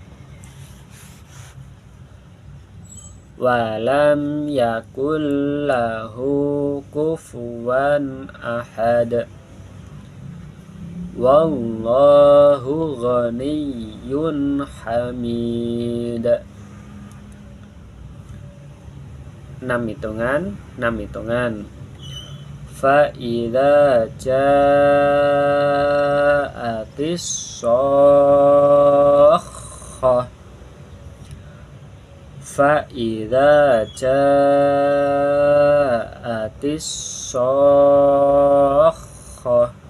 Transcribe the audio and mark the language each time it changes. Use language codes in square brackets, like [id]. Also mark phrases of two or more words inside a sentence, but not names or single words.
[ar] ولم يكن له كفوا أحد. والله غني حميد. [id] 6 hitungan, 6 hitungan. [ar] فإذا جاءت الصاخة. فإذا جاءت الصاخة.